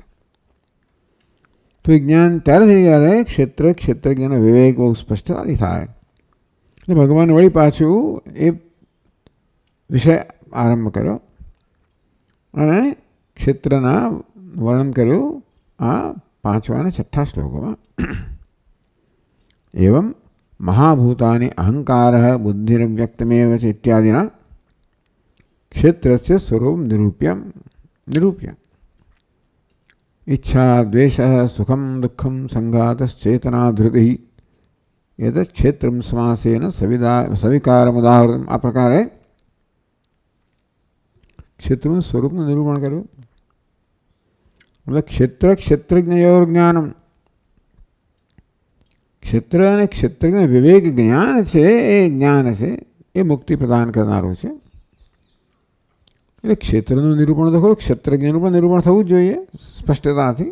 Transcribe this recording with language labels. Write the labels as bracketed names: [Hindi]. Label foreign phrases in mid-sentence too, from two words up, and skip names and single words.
[Gujarati] તો એ જ્ઞાન ત્યારે થઈ જ્યારે ક્ષેત્રજ્ઞનો વિવેક બહુ સ્પષ્ટતાથી થાય. એટલે ભગવાન વળી પાછું એ વિષય આરંભ કર્યો અને ક્ષેત્રના વર્ણન કર્યું આ 5मा અને 6ठा શ્લોકોમાં. [Sanskrit] एवं महाभूतानि अहंकारः बुद्धिरव्यक्तमेव च इत्यादिना क्षेत्रस्य स्वरूपं निरूप्य इच्छा द्वेषः सुखं दुःखं संघातश्चेतना धृतिः एतत् क्षेत्रं समासेन सविकारमुदाहृतम्. [Gujarati] આ પ્રકારે क्षेत्रનું સ્વરૂપનું નિરૂપણ કર્યું. [Sanskrit] मतलब क्षेत्रज्ञयोर ज्ञानम. [Gujarati] ક્ષેત્ર અને ક્ષેત્રજ્ઞ વિવેક જ્ઞાન છે એ મુક્તિ પ્રદાન કરનારું છે. એટલે ક્ષેત્રનું નિરૂપણ તો ખરું, ક્ષેત્રજ્ઞનું પણ નિરૂપણ થવું જ જોઈએ સ્પષ્ટતાથી.